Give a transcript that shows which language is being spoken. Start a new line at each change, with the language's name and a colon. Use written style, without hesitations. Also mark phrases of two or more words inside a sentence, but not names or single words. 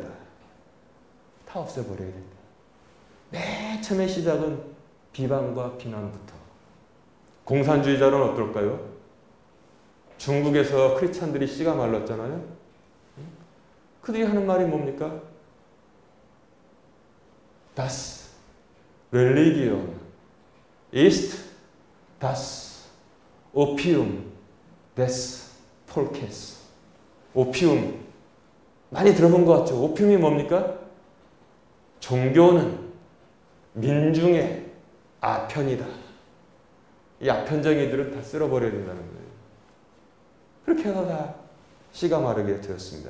Korean: 다 없애버려야 된다. 맨 처음에 시작은 비방과 비난부터. 공산주의자는 어떨까요? 중국에서 크리스찬들이 씨가 말랐잖아요. 그들이 하는 말이 뭡니까?
German: Das Religion ist das Opium des Volkes.
Korean: 오피움. 많이 들어본 것 같죠? 오피움이 뭡니까? 종교는 민중의 아편이다. 이 아편쟁이들은 다 쓸어버려야 된다는 거예요. 그렇게 해서 다 씨가 마르게 되었습니다.